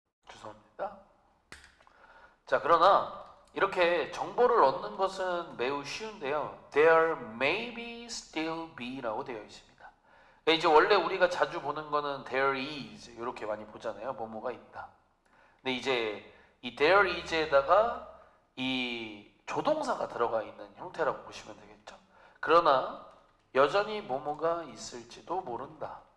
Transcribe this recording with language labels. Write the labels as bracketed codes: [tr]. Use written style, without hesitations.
[ko] 죄송합니다. 자, 그러나 이렇게 정보를 얻는 것은 매우 쉬운데요. [en] There may be still be [ko] 라고 되어 있습니다. 이제 원래 우리가 자주 보는 거는 [en] there is [ko] 이렇게 많이 보잖아요. 뭐뭐가 있다. 근데 이제 이 there is에다가 이 조동사가 들어가 있는 형태라고 보시면 되겠죠. 그러나 여전히 뭐뭐가 있을지도 모른다.